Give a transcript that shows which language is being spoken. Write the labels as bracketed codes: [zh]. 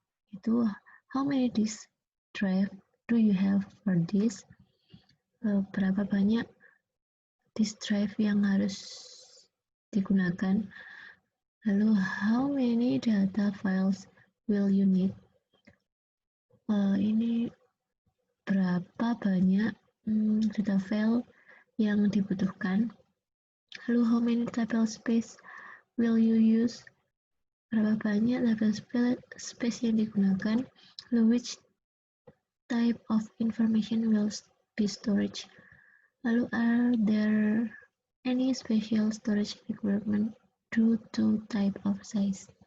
[en] Itu, how many disk drive do you have for this? [id] Berapa banyak disk drive yang harus digunakan? [en] Lalu, how many data files will you need? [id] Ini berapa banyak data file yang dibutuhkan. [en] Lalu, how many table space will you use? [id] Berapa banyak table space yang digunakan? [en] Lalu, which type of information will be storage? Lalu, are there any special storage requirement due to type of size?